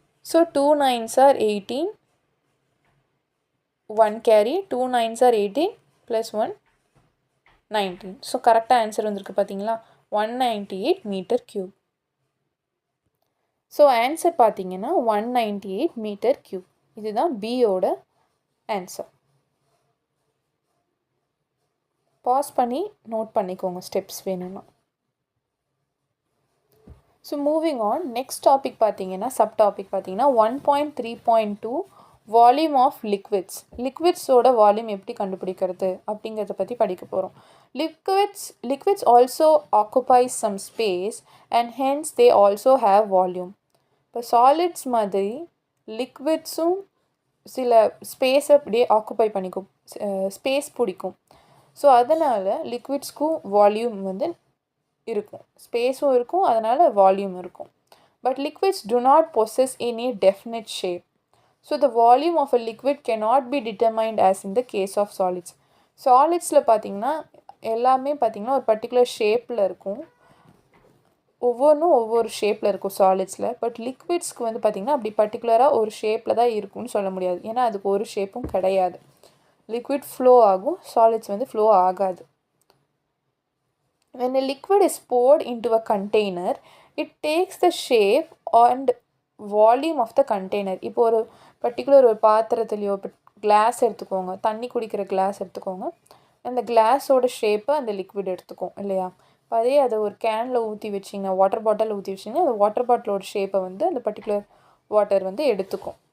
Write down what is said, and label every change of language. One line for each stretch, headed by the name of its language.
English: So 2 9s are 18, 1 carry, 2 9s are 18 + 1 19.
Tamil: So கரெக்டாக answer வந்திருக்கு பார்த்தீங்களா, 198 மீட்டர் க்யூப். ஸோ ஆன்சர் பார்த்தீங்கன்னா 198 மீட்டர் க்யூப். இதுதான் பியோட ஆன்சர். பாஸ் பண்ணி நோட் பண்ணிக்கோங்க ஸ்டெப்ஸ் வேணும்னா. So moving on, next topic பார்த்தீங்கன்னா, சப் டாபிக் பார்த்தீங்கன்னா 1.3.2 வால்யூம் ஆஃப் லிக்விட்ஸ். லிக்விட்ஸோட வால்யூம் எப்படி கண்டுபிடிக்கிறது அப்படிங்கிறத பற்றி படிக்க போகிறோம்.
English: Liquids also occupies some space and hence they also have volume.
Tamil: இப்போ சாலிட்ஸ் மாதிரி லிக்விட்ஸும் சில ஸ்பேஸை அப்படியே ஆக்குபை பண்ணிக்கும், ஸ்பேஸ் பிடிக்கும். ஸோ அதனால் லிக்விட்ஸ்க்கும் வால்யூம் வந்து இருக்கும், ஸ்பேஸும் இருக்கும், அதனால் வால்யூம் இருக்கும்.
English: But liquids do not possess any definite shape. So the volume of a liquid cannot be determined as in the case of solids.
Tamil: சாலிட்ஸில் பார்த்திங்கன்னா எல்லாமே பார்த்திங்கன்னா ஒரு பர்டிகுலர் ஷேப்பில் இருக்கும், ஒவ்வொன்றும் ஒவ்வொரு ஷேப்பில் இருக்கும் சாலிட்ஸில். பட் லிக்விட்ஸ்க்கு வந்து பார்த்திங்கன்னா அப்படி பர்டிகுலராக ஒரு ஷேப்பில் தான் இருக்கும்னு சொல்ல முடியாது, ஏன்னா அதுக்கு ஒரு ஷேப்பும் கிடையாது. லிக்விட் ஃப்ளோ ஆகும், சாலிட்ஸ் வந்து ஃப்ளோ ஆகாது.
English: When a liquid is poured into a container, it takes the shape and volume of the container.
Tamil: இப்போ ஒரு பர்டிகுலர் ஒரு பாத்திரத்துலையோ இப்போ கிளாஸ் எடுத்துக்கோங்க, தண்ணி குடிக்கிற கிளாஸ் எடுத்துக்கோங்க. அந்த கிளாஸோட ஷேப்பை அந்த லிக்விட் எடுத்துக்கும் இல்லையா? இப்போ அதே அதை ஒரு கேனில் ஊற்றி வச்சிங்கன்னா, வாட்டர் பாட்டில் ஊற்றி வச்சிங்கன்னா அந்த வாட்டர் பாட்டிலோட ஷேப்பை வந்து அந்த பர்டிகுலர் வாட்டர் வந்து எடுத்துக்கும்.